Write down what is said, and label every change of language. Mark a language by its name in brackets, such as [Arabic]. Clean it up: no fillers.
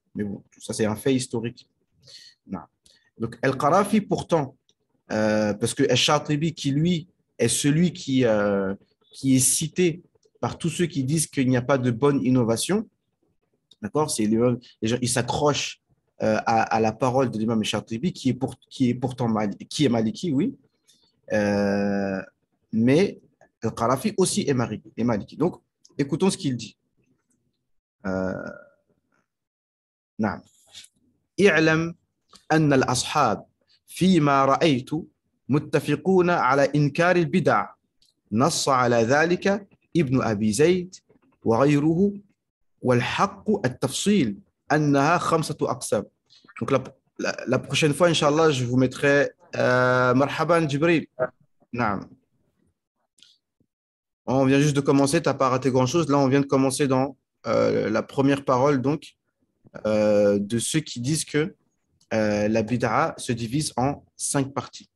[French] Mais bon, ça c'est un fait historique. Non. Donc, Al-Qarafi, pourtant, parce que Al-Shatibi, qui lui est celui qui est cité par tous ceux qui disent qu'il n'y a pas de bonne innovation, d'accord? Les gens, ils s'accrochent à la parole de l'imam Al-Shatibi, qui est pourtant qui est maliki, oui, euh, mais Al-Qarafi aussi est maliki. Donc, écoutons ce qu'il dit. [Arabic] نعم اعلم أن الأصحاب فيما رأيت متفقون على إنكار البدع نص على ذلك ابن أبي زيد وغيره والحق التفصيل أنها خمسة أقسام. [French] Donc la prochaine fois, Inch'Allah, je vous mettrai Marhaban Jibril. Naam. On vient juste de commencer, tu n'as pas raté grand-chose. Là, on vient de commencer dans la première parole donc, de ceux qui disent que la bid'a se divise en 5 parties.